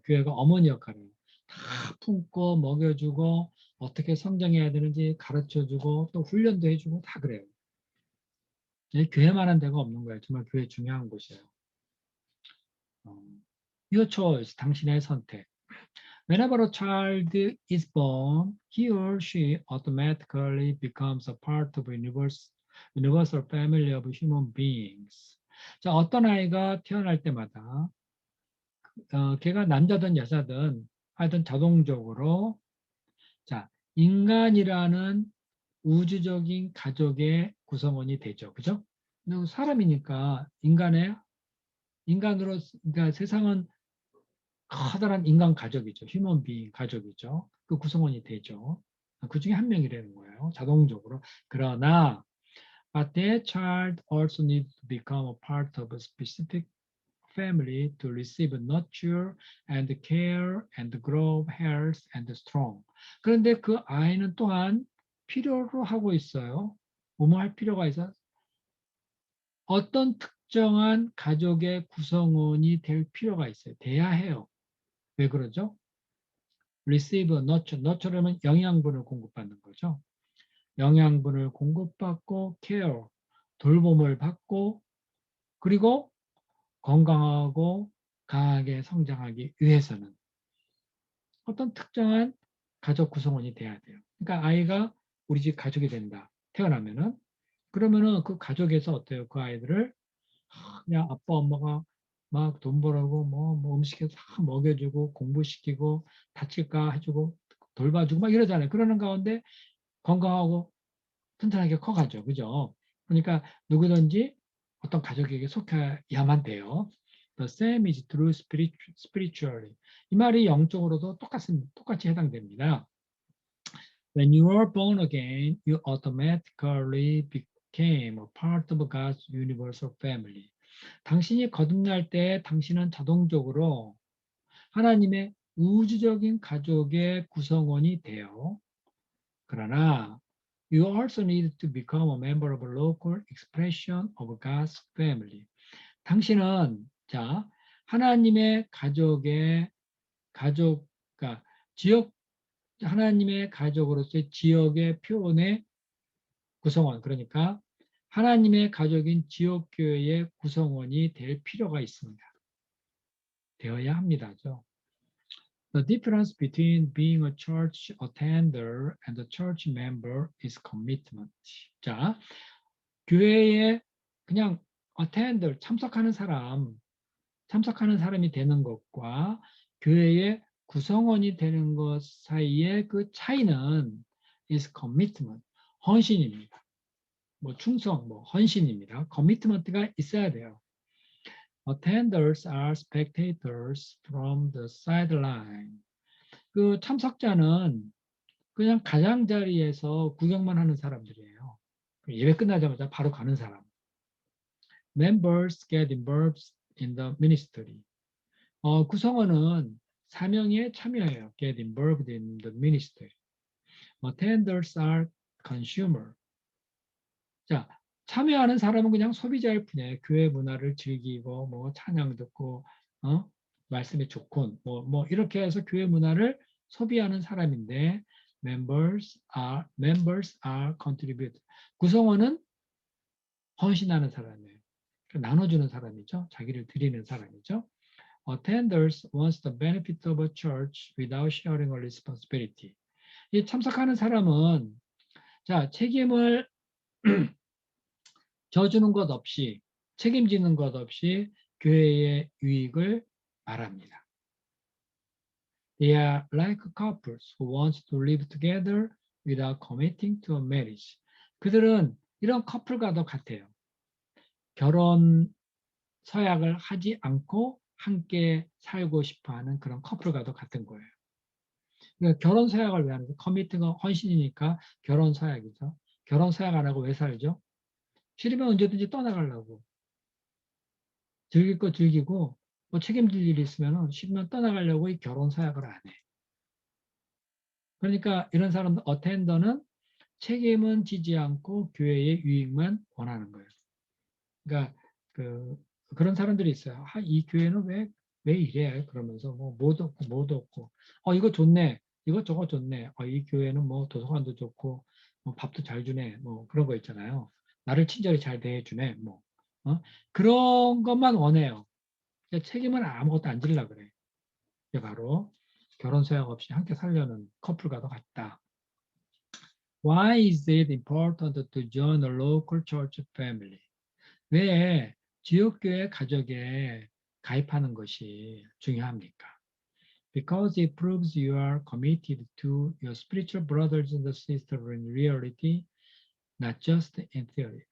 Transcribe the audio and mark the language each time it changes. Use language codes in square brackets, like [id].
[ko] 교회가 어머니 역할을 해요. 다 품고 먹여주고 어떻게 성장해야 되는지 가르쳐주고 또 훈련도 해주고 다 그래요. 교회만한 데가 없는 거예요. 정말 교회 중요한 곳이에요. [en] Your choice, [ko] 당신의 선택. [en] Whenever a child is born, he or she automatically becomes a part of a universal family of human beings. [ko] 자, 어떤 아이가 태어날 때마다 걔가 남자든 여자든 하여튼 자동적으로 자, 인간이라는 우주적인 가족의 구성원이 되죠. 그죠? 사람이니까 인간으로 그러니까 세상은 커다란 인간 가족이죠. 휴먼 비잉 가족이죠. 그 구성원이 되죠. 그 중에 한 명이라는 거예요. 자동적으로. 그러나 [en] but that child also needs to become a part of a specific family to receive nurture and care and grow health and strong. [ko] 그런데 그 아이는 또한 필요로 하고 있어요. 뭐뭐 할 필요가 있어. 어떤 특정한 가족의 구성원이 될 필요가 있어요. 돼야 해요. 왜 그러죠? [en] receive nurture [ko] 는 영양분을 공급받는 거죠. 영양분을 공급받고 care, 돌봄을 받고 그리고 건강하고 강하게 성장하기 위해서는 어떤 특정한 가족 구성원이 돼야 돼요. 그러니까 아이가 우리 집 가족이 된다. 태어나면은 그러면은 그 가족에서 어때요? 그 아이들을 그냥 아빠 엄마가 막 돈 벌라고 뭐 음식해서 다 먹여주고 공부시키고 다칠까 해주고 돌봐주고 막 이러잖아요. 그러는 가운데 건강하고 튼튼하게 커가죠. 그죠? 그러니까 누구든지 어떤 가족에게 속해야만 돼요. [en] The same is true spiritually. [ko] 이 말이 영적으로도 똑같이 해당됩니다. [en] When you are born again, you automatically became a part of God's universal family. [ko] 당신이 거듭날 때 당신은 자동적으로 하나님의 우주적인 가족의 구성원이 돼요. 그러나 [en] you also need to become a member of a local expression of God's family. [ko] 당신은 자 하나님의 그러니까 지역 하나님의 가족으로서의 지역의 표현의 구성원 그러니까 하나님의 가족인 지역교회의 구성원이 될 필요가 있습니다. 되어야 합니다죠. [en] The difference between being a church attender and a church member is commitment. [ko] 자, 교회에 그냥 attender 참석하는 사람이 되는 것과 교회의 구성원이 되는 것 사이의 그 차이는 [en] is commitment, [ko] 헌신입니다. 뭐 충성, 뭐 헌신입니다. commitment가 있어야 돼요. [en] Attenders are spectators from the sideline. [ko] 그 참석자는 그냥 가장자리에서 구경만 하는 사람들이에요. 예배 끝나자마자 바로 가는 사람. [en] Members get involved in the ministry. [ko] 구성원은 사명에 참여해요. [en] Get involved in the ministry. Attenders are consumer. [ko] 자, 참여하는 사람은 그냥 소비자일 뿐이에요. 교회 문화를 즐기고 뭐 찬양 듣고 말씀이 좋군 뭐 이렇게 해서 교회 문화를 소비하는 사람인데 [en] members are contribute. [ko] 구성원은 헌신하는 사람이에요. 나눠주는 사람이죠. 자기를 드리는 사람이죠. [en] Attenders wants the benefit of a church without sharing a responsibility. [ko] 이 참석하는 사람은 자 책임을 져주는 것 없이 책임지는 것 없이 교회의 유익을 말합니다. [en] They are like couples who want to live together without committing to a marriage. [ko] 그들은 이런 커플과도 같아요. 결혼 서약을 하지 않고 함께 살고 싶어하는 그런 커플과도 같은 거예요. 그러니까 결혼 서약을 왜 하는 거예요? 커미팅은 헌신이니까 결혼 서약이죠. 결혼 서약 안 하고 왜 살죠? 싫으면 언제든지 떠나가려고. 즐길 거 즐기고 뭐 책임질 일이 있으면 싫으면 떠나가려고 이 결혼 서약을 안 해. 그러니까 이런 사람들 어텐더는 책임은 지지 않고 교회의 유익만 원하는 거예요. 그러니까 그런 사람들이 있어요. 이 교회는 왜 이래? 그러면서 뭐도 없고 이거 좋네. 이거 저거 좋네. 이 교회는 뭐 도서관도 좋고 뭐 밥도 잘 주네. 뭐 그런 거 있잖아요. 나를 친절히 잘 대해주네. 뭐 그런 것만 원해요. 책임은 아무것도 안 지려고 그래. 이게 바로 결혼 서약 없이 함께 살려는 커플과도 같다. [en] Why is it important to join a local church family? [ko] 왜 지역교회 가족에 가입하는 것이 중요합니까? [en] Because it proves you are committed to your spiritual brothers and sisters in reality, not just in theory.